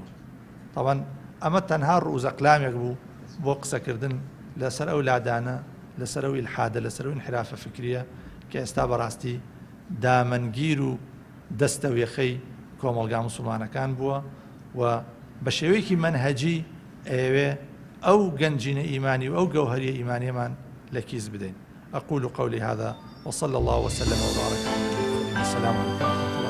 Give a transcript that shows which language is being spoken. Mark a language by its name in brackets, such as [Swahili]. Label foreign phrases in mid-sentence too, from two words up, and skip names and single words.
[Central Kurdish] طبعا ئەمە تەنها ڕوزەقلامێک بوو بۆ قسەکردن لەسەر ئەو لادانە، لەسەر ئەو ئیلحادە، لەسەر ئەو انحرافە فکریە کە ئێستا بەڕاستی دامەنگیر و دەستە وێخەی کۆمەڵگا موسڵمانەکان بووە و بە شێوەیەکی مەنهەجی ئەوێ ئەو گەنجینە ئیمانی و ئەو گەوهەریە ئیمانیەمان لە کیس بدەین. [Arabic] أقول قولي هذا وصلى الله وسلم وبارك على نبينا محمد. السلام عليكم.